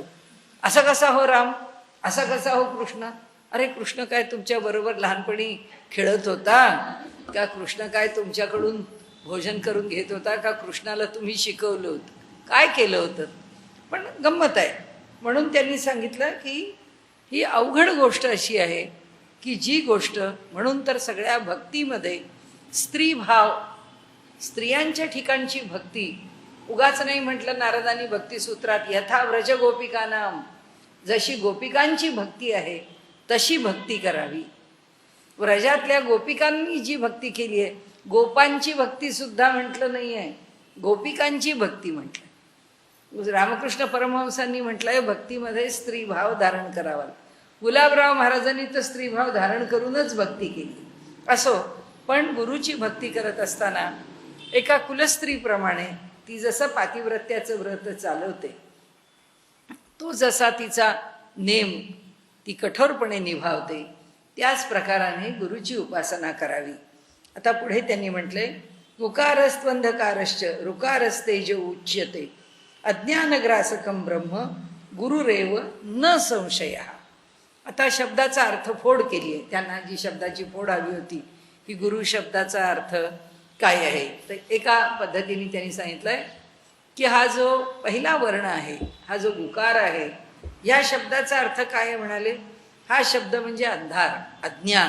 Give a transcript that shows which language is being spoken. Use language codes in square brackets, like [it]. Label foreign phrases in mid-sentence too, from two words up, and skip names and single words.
[mr] असा कसा हो राम, असा कसा हो कृष्ण, अरे कृष्ण काय तुमच्या बरोबर लहानपणी खेळत होता का, कृष्ण काय तुमच्याकडून भोजन करून घेत होता का, कृष्णाला तुम्ही शिकवलं होतं, काय केलं होतं. पण गंमत आहे. म्हणून त्यांनी सांगितलं की ही अवघड गोष्ट अशी आहे की जी गोष्ट, म्हणून तर सगळ्या भक्तीमध्ये स्त्रीभाव, स्त्रियांच्या ठिकाणची भक्ती, उगाच नाही म्हटलं नारदांनी भक्तिसूत्रात, [sa] यथा व्रज गोपिकानाम, [mr] जशी गोपिकांची भक्ती आहे तशी भक्ती करावी. व्रजातल्या गोपिकांनी जी भक्ती केली आहे, गोपांची भक्ती सुद्धा म्हटलं नाही आहे, गोपिकांची भक्ती म्हटलं. रामकृष्ण परमहंसांनी म्हटलंय भक्तीमध्ये स्त्रीभाव धारण करावा. गुलाबराव महाराजांनी तर स्त्रीभाव धारण करूनच भक्ती केली. असो, पण गुरुची भक्ती करत असताना एका कुलस्त्रीप्रमाणे ती जसं पातिव्रत्याचं व्रत चालवते तो जसा तिचा नेम ती कठोरपणे निभावते त्याच प्रकाराने गुरुची उपासना करावी. आता पुढे त्यांनी म्हटले, [sa] उकारस्त्वंधकारश्च ऋकारस्तेज उच्यते अज्ञानग्रासकं ब्रह्म गुरुरेव न संशयः. [mr] आता शब्दाचा अर्थ फोड केली आहे. त्यांना जी शब्दाची फोड हवी होती की गुरु शब्दाचा अर्थ काय आहे, तर एका पद्धतीने त्यांनी सांगितलंय की हा जो पहिला वर्ण आहे, हा जो गुकार आहे, या शब्दाचा अर्थ काय म्हणाले, हा शब्द म्हणजे अंधार, अज्ञान.